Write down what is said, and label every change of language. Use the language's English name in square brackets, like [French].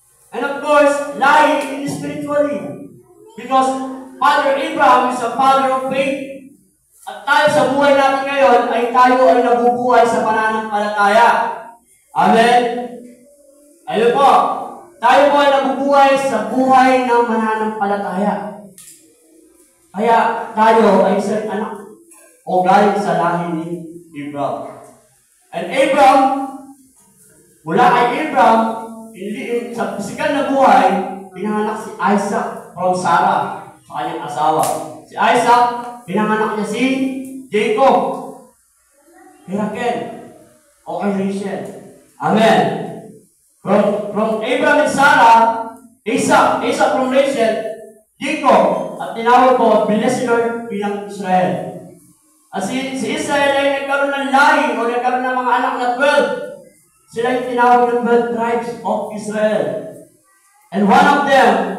[English] And of course, lahi spiritually. Because Father Abraham is a father of faith. [Filipino] At tayo sa buhay natin ngayon ay tayo ay nabubuhay sa pananampalataya. Amen? Ayun po. Tayo po ay nabubuhay sa buhay ng mananampalataya. Kaya tayo ay isang anak o galing sa lahi ni Abraham. And Abraham, mula kay Abraham, sa pisikal na buhay, pinanganak si Isaac from Sarah, sa kanyang asawa. Si Isaac, pinanganak niya si Jacob, Rachel, o kay Rachel. Amen. [English] From Abraham and Sarah, Isaac from Rachel, Jacob, [Filipino] at tinawag ko, [English] bless the Lord bilang Israel. [Filipino] At si Israel ay nagkaroon ng lahi o nagkaroon ng mga anak na 12. Sila yung tinawag ng [English] 12 tribes of Israel. And one of them